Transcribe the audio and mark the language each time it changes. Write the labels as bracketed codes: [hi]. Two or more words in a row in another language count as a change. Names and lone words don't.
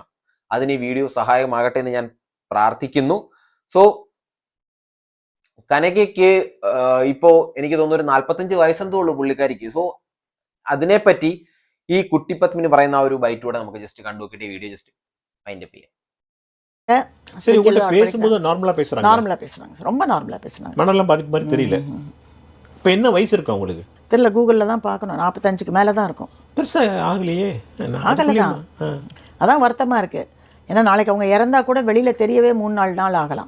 [ml] അതിന് ഈ വീഡിയോ സഹായമാകട്ടെ എന്ന് ഞാൻ പ്രാർത്ഥിക്കുന്നു. സോ കനകയ്ക്ക് ഇപ്പോ എനിക്ക് തോന്നുന്നു ഒരു 45 വയസ്സെന്തോ ഉള്ളൂ പുള്ളിക്കാരിക്ക്. സോ അതിനെപ്പറ്റി ഈ കുട്ടിപ്പത്മിന് പറയുന്ന ആ ഒരു ബൈറ്റൂടെ നമുക്ക് ജസ്റ്റ് കണ്ടു നോക്കിയിട്ട് ഈ വീഡിയോ [en] just windup [ml] ചെയ്യാം. [ta] சரி, உங்கள்கிட்ட பேசும்போது நார்மலா பேசுறாங்க? நார்மலா பேசுறாங்க, ரொம்ப நார்மலா பேசுறாங்க. மனநலம் பாதிப்பு மாதிரி தெரியல. இப்போ என்ன வயசு இருக்கு உங்களுக்கு? தெரியல, கூகுளில் தான் பார்க்கணும். 45க்கு மேலே தான் இருக்கும். பெருசா ஆகலையே. ஆகலைதான், அதான் வருத்தமாக இருக்குது. ஏன்னா நாளைக்கு அவங்க இறந்தா கூட வெளியில் தெரியவே 3-4 நாள் ஆகலாம்.